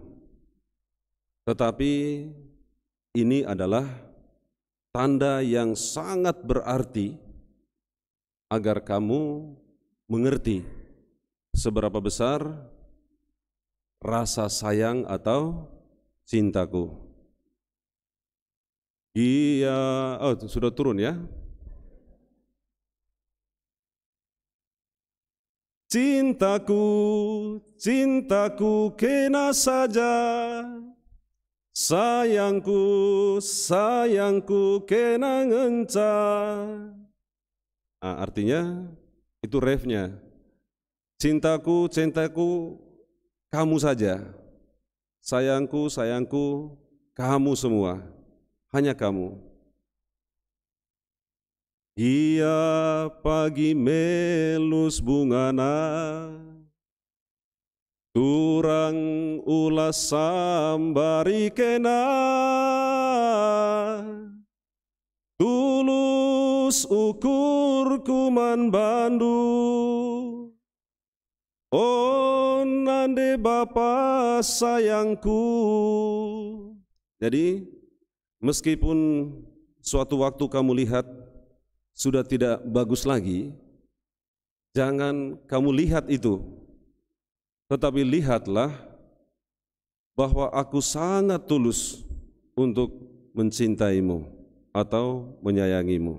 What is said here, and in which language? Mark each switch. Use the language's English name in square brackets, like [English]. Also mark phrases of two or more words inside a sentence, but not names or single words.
[Indonesian] Tetapi ini adalah tanda yang sangat berarti agar kamu mengerti seberapa besar rasa sayang atau cintaku. Sudah turun ya. [Batak Karo] Cintaku, cintaku kena saja, sayangku, sayangku kena ngenca. [Indonesian] Artinya itu refnya. Cintaku, cintaku kamu saja, sayangku, sayangku kamu semua, hanya kamu. [Batak Karo] Ia pagi melus bungana, turang ulas sambari kena, tulus ukur kuman bandu, oh nande Bapa sayangku. [Indonesian] Jadi meskipun suatu waktu kamu lihat sudah tidak bagus lagi, jangan kamu lihat itu, tetapi lihatlah bahwa aku sangat tulus untuk mencintaimu atau menyayangimu.